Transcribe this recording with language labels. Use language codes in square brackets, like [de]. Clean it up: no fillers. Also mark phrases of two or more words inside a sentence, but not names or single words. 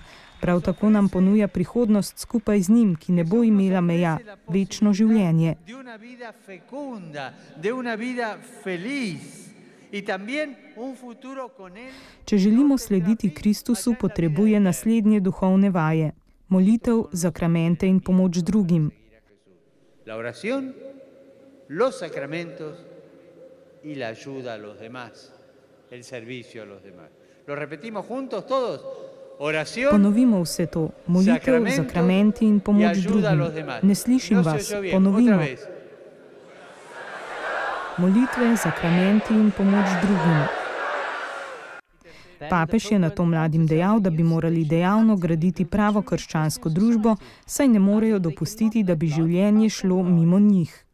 [sl] Prav tako nam ponuja prihodnost skupaj z njim, ki ne bo imela meja, večno življenje. Če želimo slediti Kristusu, potrebuje naslednje duhovne vaje: molitev, zakramente in pomoč drugim. [es] La oración, los sacramentos y la ayuda a los demás, el servicio a los demás. Lo repetimos juntos todos. Oración, [sl] ponovimo vse to. Molitev, zakramenti in pomoč drugim. Ne slišim vas. Ponovimo. Molitve, zakramenti in pomoč drugim. Papež je nato mladim dejal, da bi morali dejavno graditi pravo krščansko družbo, saj ne morejo dopustiti, da bi življenje šlo mimo njih.